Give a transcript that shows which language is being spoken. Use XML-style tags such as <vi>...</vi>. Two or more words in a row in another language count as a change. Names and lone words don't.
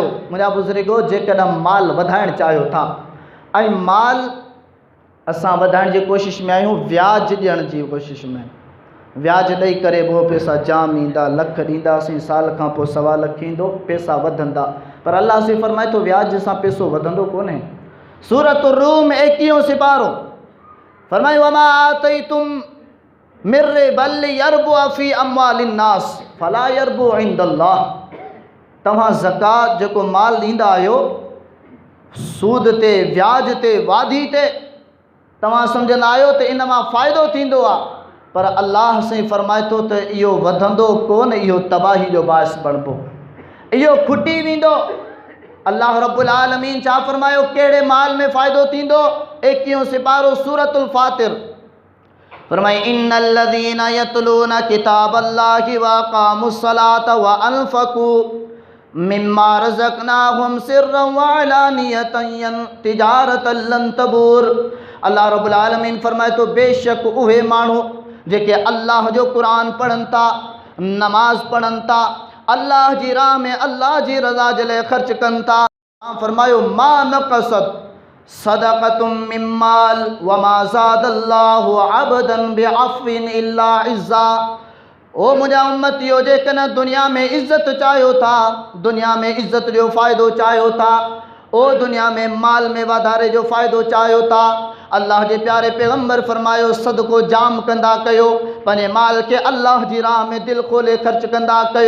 <sd>मुंहिंजा बुज़ुर्गो जेकॾहिं माल वधाइणु चाहियो था ऐं माल असां वधाइण जी कोशिशि में आहियूं, व्याज ॾियण जी कोशिशि में, व्याज ॾेई करे पोइ पैसा जाम ईंदा, लख ॾींदासीं, साल खां पोइ 1.25 लख ईंदो, पैसा वधंदा। पर अल्लाह से फरमाए थो व्याज सां पैसो वधंदो कोन्हे। सूरत रूम 21 सिपारो फरमायो</sd> <ar>وما آتيتم من ربا يربو في أموال الناس فلا يربو عند الله.</ar> <sd>तव्हां ज़कात जेको माल ॾींदा आहियो सूद ते, व्याज ते, वाधी ते, तव्हां सम्झंदा आहियो त इन मां फ़ाइदो थींदो आहे, पर अल्लाह साईं फरमाए थो त इहो वधंदो कोन, इहो तबाही जो बाइस बणिबो, इहो खुटी वेंदो। अल्लाह रब्बुल आलमीन छा फरमायो कहिड़े माल में फ़ाइदो थींदो। 21 सिपारो सूरतुल फातिर फरमाए</sd> <ar>إن الذين يتلون كتاب الله وأقاموا الصلاة وأنفقوا مما رزقناهم سرا وعلانية تجارة لن تبور.</ar> <sd>अल्लाह रब्बुल आलमीन फरमाए तो बेशक उहे माण्हू जेके अल्लाह जो क़ुरान पढ़नि था, नमाज पढ़नि था, अल्लाह जी राह में अल्लाह जी रज़ा जे लाइ ख़र्च कनि था। फरमायो</sd> <ar>ما نقصت صدقة من مال وما زاد الله عبدا بعفو إلا عزا.</ar> <sd>ओ मुंहिंजा उम्मतियो जेकॾहिं दुनिया में इज़्ज़त चाहियो था, दुनिया में इज़्ज़त जो फ़ाइदो चाहियो था, ओ दुनिया में माल में वाधारे जो फ़ाइदो चाहियो था, अल्लाह जे प्यारे पैगम्बर फरमायो सदको जाम कंदा कयो, पंहिंजे माल के अल्लाह जी राह में दिल खोले ख़र्च कंदा कयो।</sd>